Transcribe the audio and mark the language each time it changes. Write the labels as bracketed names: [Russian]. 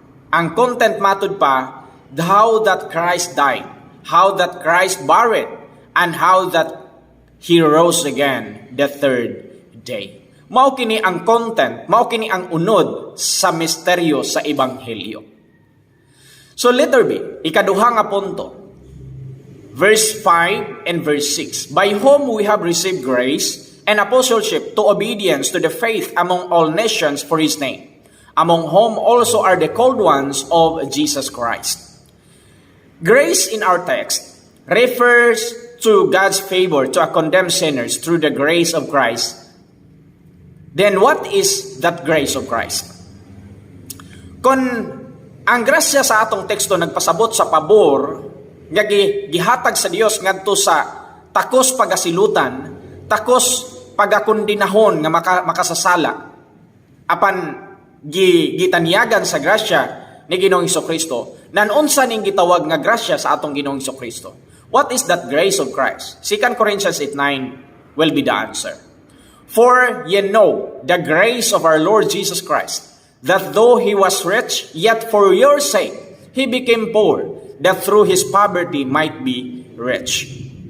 [Cebuano] Ang content matud pa, [English] how that Christ died, how that Christ buried, and how that He rose again the third day. [Cebuano] Mao kini ang content, mao kini ang unod sa misteryo sa Ebanghelyo. [English] So letter B, [Cebuano] ikaduha nga punto. [English] Verse 5 and verse 6. By whom we have received grace and apostleship to obedience to the faith among all nations for His name, among whom also are the called ones of Jesus Christ. Grace in our text refers to God's favor to a condemned sinners through the grace of Christ. Then what is that grace of Christ? [Cebuano] Kung ang grasya sa atong teksto nagpasabot sa pabor nga gihatag sa Dios ngadto sa takos pagasilutan, takos pagakundinahon nga makasasala, apan gitanyagan sa grasya ni Ginoong Hesukristo, nanunsa ning gitawag nga grasya sa atong Ginoong Hesukristo. [English] What is that grace of Christ? 2 Corinthians 8:9 will be the answer. For ye know the grace of our Lord Jesus Christ, that though He was rich, yet for your sake He became poor, that through His poverty might be rich.